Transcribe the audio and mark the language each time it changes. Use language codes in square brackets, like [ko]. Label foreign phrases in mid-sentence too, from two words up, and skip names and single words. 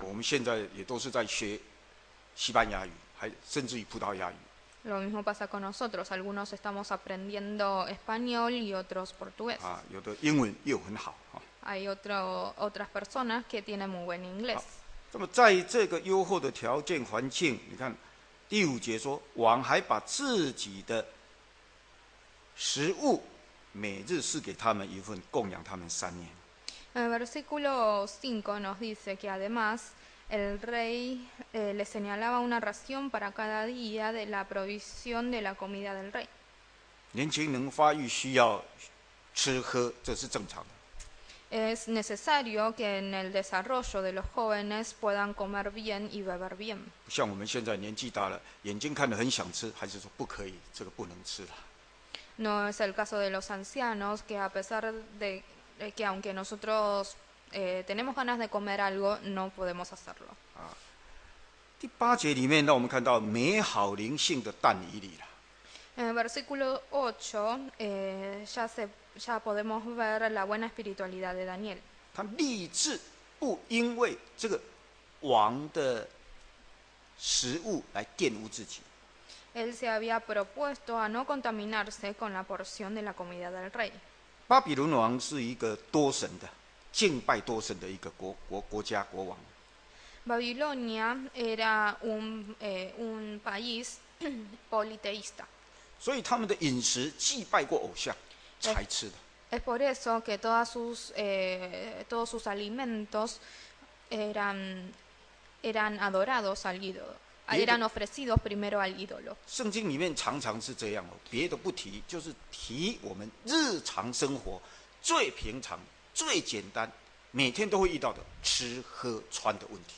[zh] 我们现在也都是在学西班牙语，还甚至于葡萄牙语。 [es] Lo mismo pasa con nosotros. Algunos estamos aprendiendo español y otros portugués. [zh] 有的英文又很好啊。 [es] Hay otras personas que tienen muy buen inglés. [zh] 那么在这个优厚的条件环境，你看第5节说，王还把自己的食物每日赐给他们一份，供养他们3年。 [es] En el versículo 5 nos dice que además el rey le señalaba una ración para cada día de la provisión de la comida del rey. [zh] 年轻人发育需要吃喝，这是正常的。 [es] Es necesario que en el desarrollo de los jóvenes puedan comer bien y beber bien. [zh] 像我们现在年纪大了，眼睛看得很想吃，还是说不可以，这个不能吃了。 [es] No es el caso de los ancianos que a pesar de que aunque nosotros tenemos ganas de comer algo, no podemos hacerlo. [zh] 第8节里面，让我们看到美好灵性的但以理了。 [es] En el versículo 8 ya podemos ver la buena espiritualidad de Daniel. [zh] 他立志不因为这个王的食物来玷污自己。 [es] Él se había propuesto a no contaminarse con la porción de la comida del rey. [zh] 巴比伦王是一个多神的、敬拜多神的一个国家国王。 [es] Babilonia era un país politeísta. [zh] 所以他们的饮食祭拜过偶像才吃的。 [es] Es por eso que todos sus alimentos eran adorados al ídolo, eran ofrecidos primero al ídolo. [zh] 圣经里面常常是这样哦，别的不提，就是提我们日常生活最平常、最简单，每天都会遇到的吃喝穿的问题。